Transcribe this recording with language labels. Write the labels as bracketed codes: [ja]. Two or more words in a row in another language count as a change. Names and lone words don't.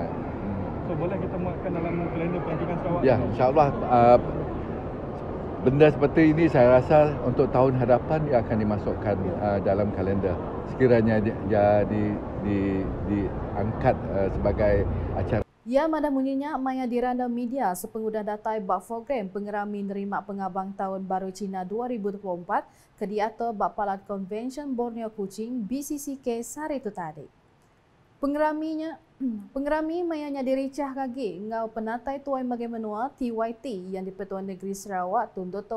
[ms] So boleh kita muatkan dalam kalender pelantikan Sarawak? Ya, insyaAllah benda seperti ini saya rasa untuk tahun hadapan dia akan dimasukkan dalam kalender. Sekiranya dia diangkat sebagai acara. [iba] Ia madah munyinya maya diranda media sepengguna datai bak program pengerami nerima pengabang Tahun Baru Cina 2024 ke diatur bak Palan Convention Borneo Kuching BCCK sehari itu tadi. Pengerami mayanya diricah kaki ngau penatai tuai magai menua TYT yang di Pertuan Negeri Sarawak Tun Dr.